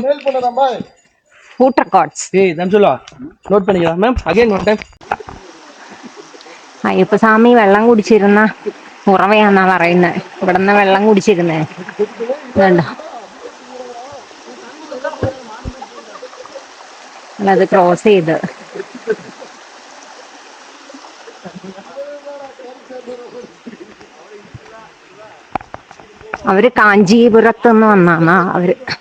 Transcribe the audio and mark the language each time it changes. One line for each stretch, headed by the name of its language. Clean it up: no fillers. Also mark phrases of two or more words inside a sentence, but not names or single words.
Malayalam: ഫുഡ് റെക്കോർഡ്സ്.
Tamil: ஏய் நான் சொல்லுவா நோட் பண்ணிக்கலாம்
English: ma'am again one time.
Malayalam: അയ്യപ്പസ്വാമി വെള്ളം കുടിച്ചിരുന്ന ഉറവയാന്നാ പറയുന്നത്. ഇവിടുന്ന് വെള്ളം കുടിച്ചിരുന്നേ. വേണ്ട അത് ക്രോസ് ചെയ്ത്. അവര് കാഞ്ചീപുരത്തുനിന്ന് വന്നാ അവര്.